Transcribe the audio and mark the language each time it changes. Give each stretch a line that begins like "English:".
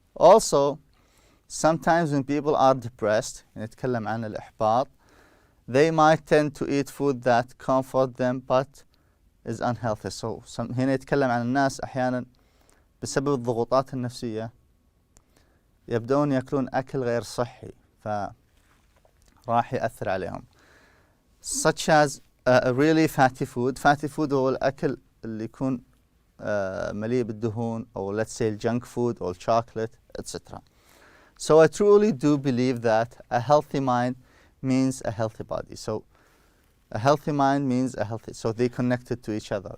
English: Also, sometimes when people are depressed,
Arabic: نتكلم عن الإحباط,
English: they might tend to eat food that comfort them but is unhealthy.
Arabic: So هنا يتكلم عن الناس أحيانا بسبب الضغوطات النفسية يبدون يأكلون أكل غير صحي فراح يأثر عليهم.
English: Such as really fatty food. Fatty food
Arabic: هو الأكل اللي يكون مليء بالدهون,
English: or let's say junk food or chocolate, etc. So I truly do believe that a healthy mind means a healthy body. So a healthy mind means a healthy, so they connected to each other.